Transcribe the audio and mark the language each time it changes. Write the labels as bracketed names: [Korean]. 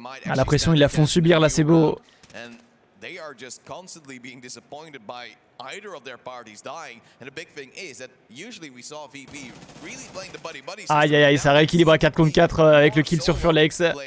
[French] Ah, la pression, ils la font subir là, c'est beau. [English] They are just constantly being disappointed by either of their parties dying. And the big thing is that usually we saw VP really playing the buddy-buddy system. [French] Aïe aïe aïe, ça rééquilibre à 4 contre 4 avec le kill sur Furlex.